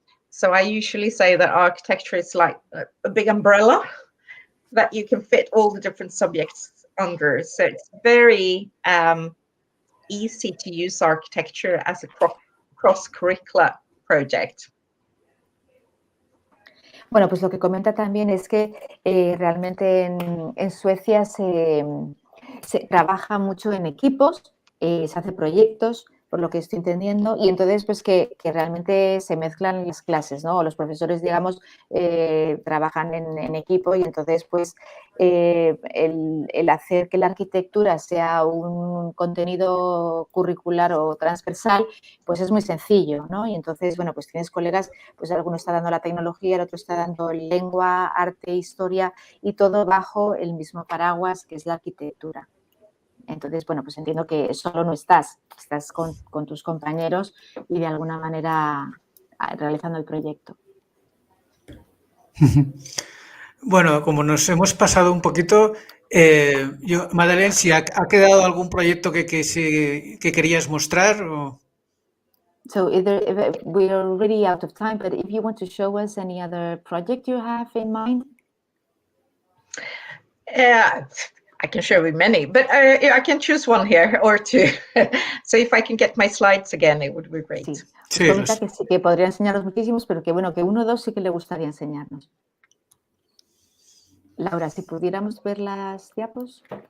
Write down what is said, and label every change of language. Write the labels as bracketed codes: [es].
[en] So I usually say that architecture is like a big umbrella that you can fit all the different subjects under. So it's very easy to use architecture as a cross-curricular project. [es] Bueno, pues lo que comenta también es que realmente en Suecia se trabaja mucho en equipos, se hace proyectos, por lo que estoy entendiendo, y entonces pues que realmente se mezclan las clases, ¿no? Los profesores, digamos, trabajan en equipo y entonces pues el hacer que la arquitectura sea un contenido curricular o transversal, pues es muy sencillo, ¿no? Y entonces, bueno, pues tienes colegas, pues alguno está dando la tecnología, el otro está dando lengua, arte, historia y todo bajo el mismo paraguas que es la arquitectura. Entonces, bueno, pues entiendo que solo no estás con tus compañeros y de alguna manera realizando el proyecto. Bueno, como nos hemos pasado un poquito, Madeléne, si ha quedado algún proyecto que querías mostrar. O... [en] So we are already out of time, but if you want to show us any other project you have in mind. I can show you many, but I can choose one here or two. So if I can get my slides again, it would be great. [es] Sí, sí, comenta que sí, que podría enseñarnos muchísimos, pero que bueno, que uno o dos sí que le gustaría enseñarnos. Laura, si pudiéramos ver las diapos.